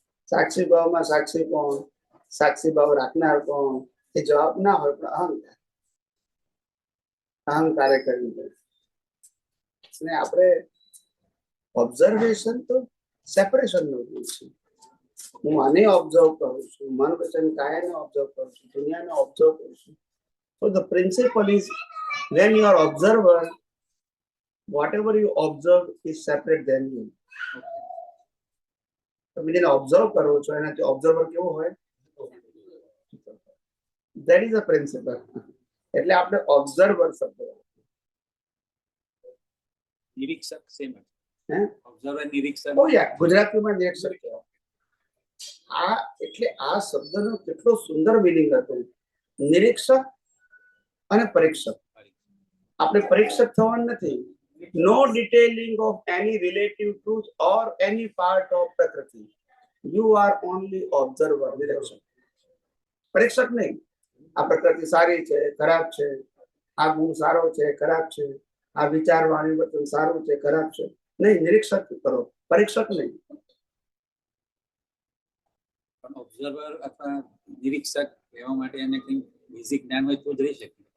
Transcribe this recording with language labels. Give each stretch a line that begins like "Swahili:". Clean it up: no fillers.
Gujarati: સાક્ષી ભાવમાં સાક્ષી કોણ, સાક્ષી ભાવ રાખનાર કોણ, એ જવાબ ના હોય, પણ અહંકાર, અહંકારે કરવી પડે. આપણે ઓબ્ઝર્વેશન તો સેપરેશન નો છે. હું આને ઓબ્ઝર્વ કરું છું, મન વચન કાયાને ઓબ્ઝર્વ કરું છું, દુનિયાને ઓબ્ઝર્વ કરું છું.
English: So the principle is when you are observer, whatever you observe is separate than you.
Gujarati: તમે જેને ઓબ્ઝર્વ કરો છો એનાથી ઓબ્ઝર્વર કેવો હોય?
English: That is the principle.
Gujarati: એટલે આપણે ઓબ્ઝર્વર શબ્દ, નિરીક્ષક સેમ હે, ઓબ્ઝર્વર નિરીક્ષક. ઓ યાર, ગુજરાતીમાં નિરીક્ષક કહેવાય. આ એટલે આ શબ્દનો કેટલો સુંદર મિનિંગ હતો. નિરીક્ષક અને પરીક્ષક. આપણે પરીક્ષક થવાનું નથી.
English: No detailing of any relative truth or any part of Prakriti. You are only observer, નિરીક્ષક.
Gujarati: પરીક્ષક નહીં. આ પ્રકૃતિ સારી છે, ખરાબ છે, આ ગુણ સારો છે, ખરાબ છે, આ વિચારવાણી વચન સારું છે, ખરાબ છે, નહીં. નિરીક્ષક કરો, પરીક્ષક નહીં. પણ ઓબ્ઝર્વર અથવા નિરીક્ષક રહેવા માટે એને કંઈ બેઝિક જ્ઞાન હોય તો જ રહી શકે.